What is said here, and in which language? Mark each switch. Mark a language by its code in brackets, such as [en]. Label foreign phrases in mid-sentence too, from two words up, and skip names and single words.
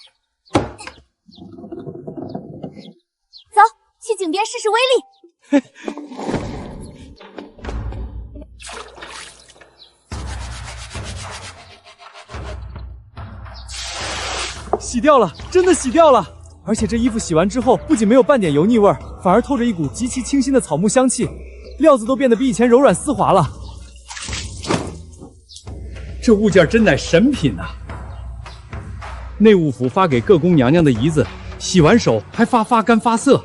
[zh] 走，去井邊試試威力。洗掉了，真的洗掉了！而且這衣服洗完之後，不僅沒有半點油膩味，反而透着一股極其清新的草木香氣，料子都變得比以前柔軟絲滑了。這物件真乃神品啊！內務府發給各宮娘娘的胰子，洗完手還發乾發澀。